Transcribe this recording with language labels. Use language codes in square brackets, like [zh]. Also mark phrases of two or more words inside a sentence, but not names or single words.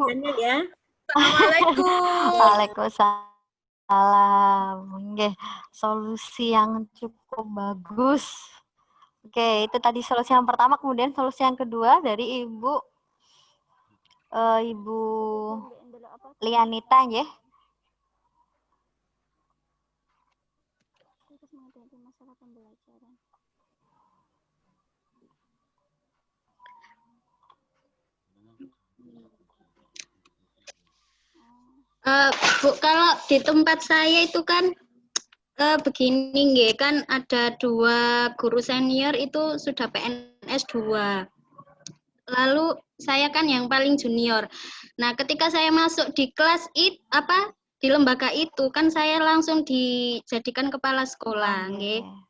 [id] Assalamualaikum. Waalaikumsalam. Oke, solusi yang cukup bagus. Oke, itu tadi solusi yang pertama, kemudian solusi yang kedua dari Ibu Ibu Lianita nggih. Bu, kalau di tempat saya itu kan begini nggih, kan ada 2 guru senior itu sudah PNS 2. Lalu saya kan yang paling junior. Nah, ketika saya masuk di kelas di lembaga itu kan saya langsung dijadikan kepala sekolah nggih.